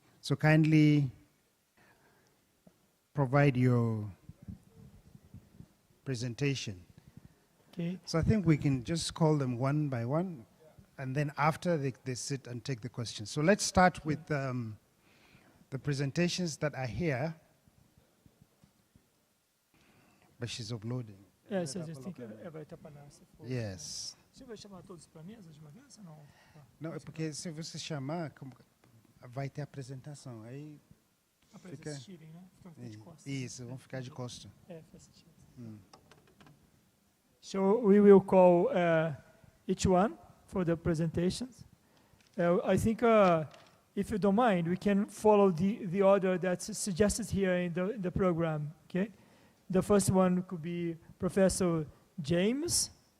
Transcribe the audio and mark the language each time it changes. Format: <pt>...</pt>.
<en>So kindly provide your presentation. Okay. So I think we can just call them one by one, and then after they sit and take the questions. So let's start with the presentations that are here. But she's uploading. Yes, I just think</en> <pt>vai estar para nós. Yes. Você vai chamar todos para mesa de uma vez ou não? Não, é porque se você chamar, vai ter apresentação. Aí Para assistirem, né? Ficam de costas. Isso, vão ficar de costas. É, faz sentido.</pt> <en>So we will call each one for the presentations. I think if you don't mind, we can follow the order that's suggested here in the program, okay? The first one could be Professor James.</en>